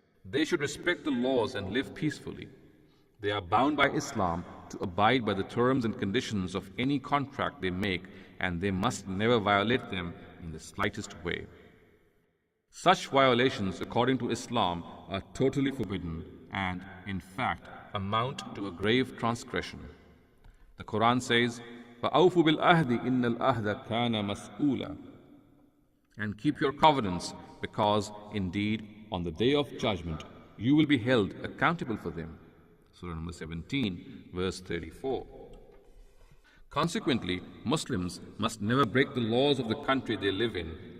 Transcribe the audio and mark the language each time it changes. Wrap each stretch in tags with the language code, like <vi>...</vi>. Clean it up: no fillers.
<en>They should respect the laws and live peacefully. They are bound by Islam to abide by the terms and conditions of any contract they make, and they must never violate them in the slightest way. Such violations, according to Islam, are totally forbidden and, in fact, amount to a grave transgression. The Quran says,</en> <ar>فَأَوْفُوا بِالْأَهْدِ إِنَّ الْأَهْدَ كَانَ مَسْئُولًا.</ar> <en>And keep your covenants, because, indeed, on the day of judgment, you will be held accountable for them. Surah number 17, verse 34. Consequently, Muslims must never break the laws of the country they live in.</en>